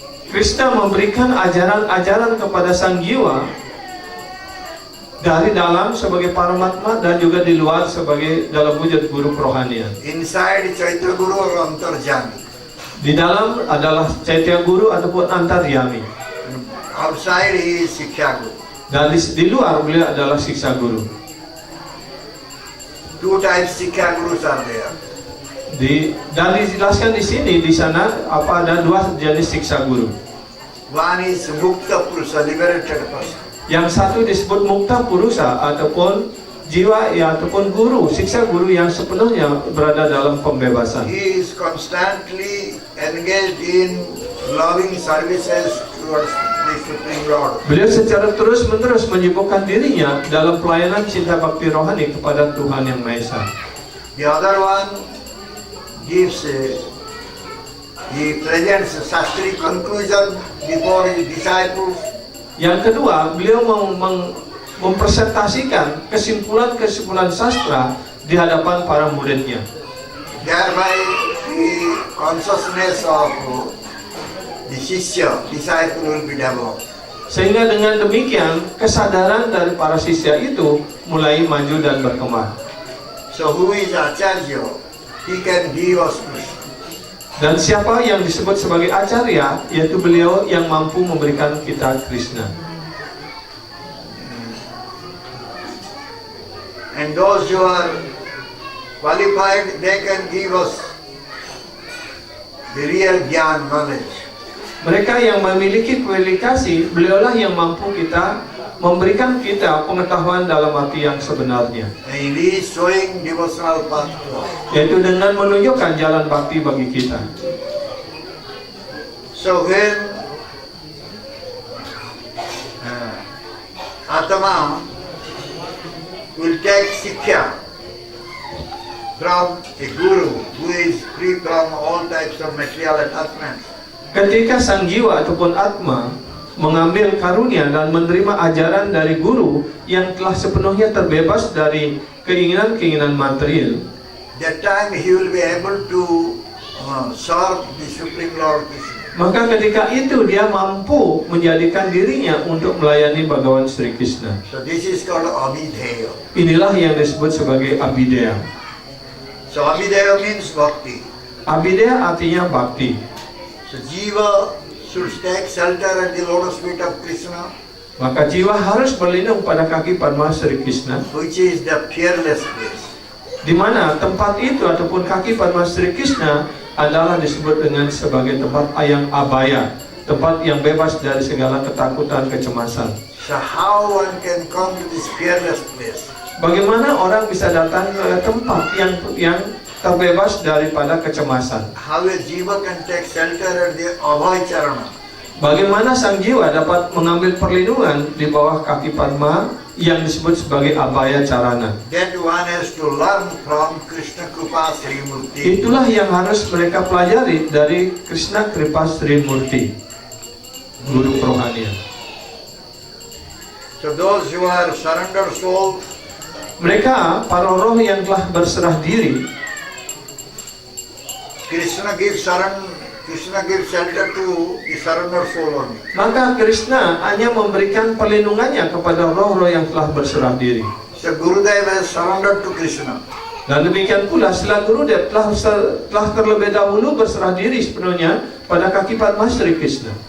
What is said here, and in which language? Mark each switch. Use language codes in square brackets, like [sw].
[id] Krishna memberikan ajaran-ajaran kepada sang jiwa dari dalam sebagai Paramatma dan juga di luar sebagai dalam wujud guru kerohanian. [en] Inside Chaitya Guru or Antarjani. [id] Di dalam adalah Chaitya Guru ataupun Antaryami. [en] Outside he is Sikha Guru. [id] Dan di luar beliau adalah Siksa Guru. [en] Two types Sikha Gurus are there. [id] Dan dijelaskan di sini, di sana ada dua jenis Siksa Guru. [en] One is Mukta Purusa, liberated person. [id] Yang satu disebut Mukta Purusa ataupun jiwa ataupun guru, Siksa Guru yang sepenuhnya berada dalam pembebasan. [en] He is constantly engaged in loving services towards the Supreme Lord. [id] Beliau secara terus-menerus menyibukkan dirinya dalam pelayanan cinta bakti rohani kepada Tuhan Yang Maha Esa. [en] The other one gives he presents a Shastri conclusion before his disciples. [id] Yang kedua, beliau mempresentasikan kesimpulan-kesimpulan sastra di hadapan para muridnya. [en] Thereby the consciousness of the Shishya, disciple will be developed. [id] Sehingga dengan demikian kesadaran dari para sisya itu mulai maju dan berkembang. [en] So who is Acharya? He can give us Krishna. [id] Dan siapa yang disebut sebagai Acarya, yaitu beliau yang mampu memberikan kita Krishna. [en] And those who are qualified, they can give us the real Gyan knowledge. [id] Mereka yang memiliki kualifikasi, beliaulah yang mampu memberikan kita pengetahuan dalam arti yang sebenarnya. [en] And he is showing devotional path to us. [id] Yaitu dengan menunjukkan jalan bakti bagi kita. [en] So when Atma will take Sikkha from a guru who is free from all types of material attachments, [id] Ketika sang jiwa ataupun atma mengambil karunia dan menerima ajaran dari guru yang telah sepenuhnya terbebas dari keinginan-keinginan material, [en] that time he will be able to serve the Supreme Lord Krishna. [id] maka ketika itu dia mampu menjadikan dirinya untuk melayani Bhagawan Sri Krishna. [en] So this is called Abhideya. [id] Inilah yang disebut sebagai Abhideya. [en] So Abhideya means bhakti. [id] Abhideya artinya bakti. [en] So Jiva should take shelter at the lotus feet of Krishna, [id] Maka jiwa harus berlindung pada kaki Padma Sri Krishna, [en] which is the fearless place. [id] di mana tempat itu ataupun kaki Padma Sri Krishna adalah disebut dengan sebagai tempat yang abaya, tempat yang bebas dari segala ketakutan, kecemasan. [en] So how one can come to this fearless place? [id] Bagaimana orang bisa datang ke tempat yang terbebas daripada kecemasan? [en] How a jiva can take shelter at the Abhay Charana? [id] Bagaimana sang jiwa dapat mengambil perlindungan di bawah kaki Padma yang disebut sebagai Abhaya Charana? [en] That one has to learn from Krishna Kripa Sri Murti. [id] Itulah yang harus mereka pelajari dari Krishna Kripa Sri Murti, guru kerohanian. [en] So those who are surrendered souls, [id] Mereka, para roh yang telah berserah diri, [en] Krishna gives shelter to the surrendered soul only. [id] maka Krishna hanya memberikan perlindungannya kepada roh-roh yang telah berserah diri. [en] So Gurudev has surrendered to Krishna. [id] Dan demikian pula setelah Gurudev telah terlebih dahulu berserah diri sepenuhnya pada kaki Padma Sri Krishna.